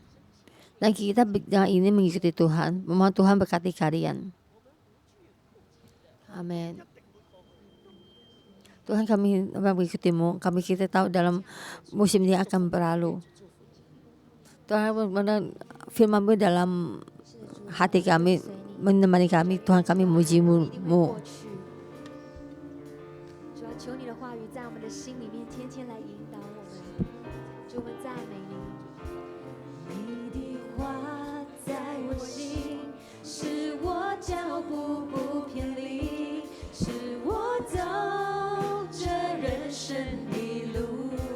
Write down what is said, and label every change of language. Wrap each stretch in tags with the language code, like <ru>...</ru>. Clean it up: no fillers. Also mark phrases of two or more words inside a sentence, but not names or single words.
<id>Dan kita dengan ini mengikuti Tuhan. Memohon Tuhan berkati kalian, amin. Tuhan, kami mengikutimu. Kita tahu dalam musim dingin akan berlalu. Tuhan, firman-Mu dalam hati kami, menemani kami. Tuhan, kami memuji-Mu.</id> <zh>求你的话语在我们的心里面天天来引导我们，主，我们赞美你。你的话在我心，使我脚步不偏离，使我走这人生的路。</zh>